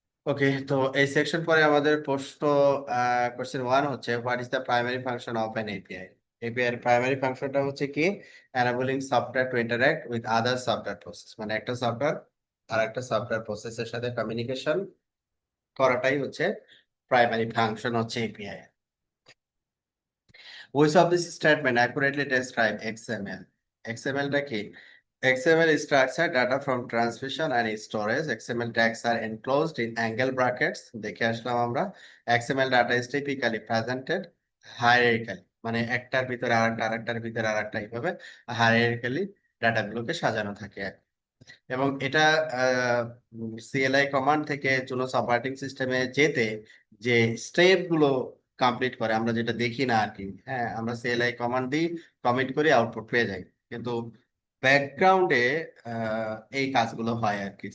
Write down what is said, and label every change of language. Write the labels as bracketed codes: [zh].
[bn] ওকে, তো এই সেকশন পরে আমাদের প্রশ্ন কোশ্চেন ওয়ান হচ্ছে [en] What is the primary function of an API. [bn] API এর প্রাইমারি ফাংশনটা হচ্ছে কি, [en] enabling software to interact with other software process, [bn] মানে একটা সফটওয়্যার আর একটা সফটওয়্যার প্রসেসের সাথে কমিউনিকেশন করাটাই হচ্ছে প্রাইমারি ফাংশন হচ্ছে API. [en] Which of this statement accurately describe XML? [bn] XML টা কি? [en] XML is structured data from transmission and storage. XML tags are enclosed in angle brackets. [bn] দেখে আসলাম আমরা। [en] XML data is typically presented hierarchically, [bn] মানে একটার ভিতরে আরেকটা, আরেকটার ভিতরে আরেকটা, এইভাবে hierarchically ডাটাগুলোকে সাজানো থাকে। এবং এটা সিএলআই কমান্ড থেকে জুনোস অপারেটিং সিস্টেমে যেতে যে স্টেপ গুলো কমপ্লিট করে, আমরা যেটা দেখি না আর কি, হ্যাঁ, আমরা সিএলআই কমান্ড দিই, কমিট করি, আউটপুট পেয়ে যাই, কিন্তু ব্যাকগ্রাউন্ডে এই কাজগুলো হয় আর কি।